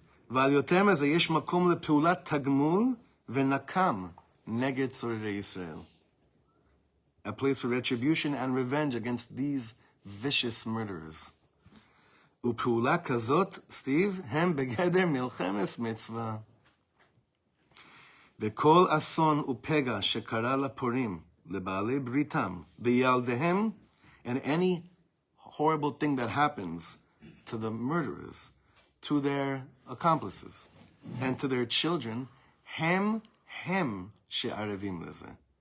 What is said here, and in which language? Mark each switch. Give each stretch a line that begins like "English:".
Hebrew: ועל יותר מזה יש מקום לפעולת תגמול ונקם נגד צוררי ישראל.
English: A place for retribution and revenge against these vicious murderers.
Hebrew: ופעולה כזאת, סטיב, הם בגדר מלחמת מצווה. וכל אסון ופגע שקרה לפורעים, לבעלי בריתם, וילדיהם,
English: and any horrible thing that happens to the murderers, to their accomplices, and to their children,
Hebrew: hem she'arevim lezeh.